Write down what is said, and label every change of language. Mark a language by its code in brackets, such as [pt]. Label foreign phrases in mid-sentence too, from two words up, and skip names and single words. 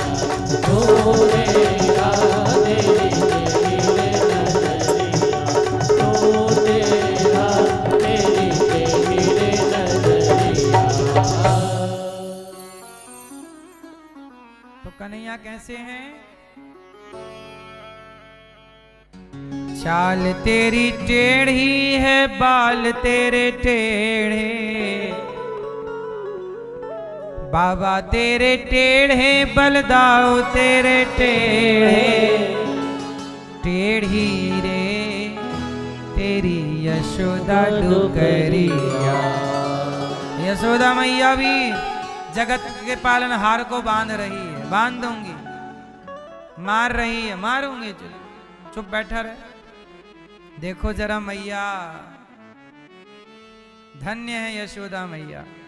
[hi] तू टेढ़ा तेरी टेढ़ी रे नजरिया। तू टेढ़ा तेरी टेढ़ी रे नजरिया। तो कन्हैया कैसे हैं? चाल तेरी टेढ़ी है बाल तेरे टेढ़े, बाबा तेरे टेढ़े बलदाओ तेरे टेढ़े टेढ़ी रे तेरी यशोदा डुकरिया। यशोदा मैया भी जगत के पालनहार को बांध रही है, बांध दूंगी, मार रही है, मारूंगी, चुप बैठा रहे। देखो जरा मैया, धन्य है यशोदा मैया।